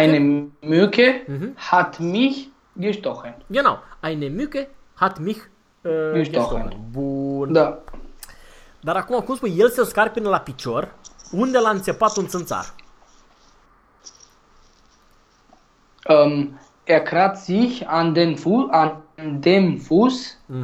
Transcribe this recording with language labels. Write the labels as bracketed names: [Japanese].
[German] Eine Mücke hat mich gestochen. Genau. Eine Mücke hat mich gestochen. [Romanian] Bun. Da. Dar acum cum spui, el se scarpină la picior, unde l-a înțepat un țânțar? [German] Er kratzt sich an den Fuß, an dem Fuß.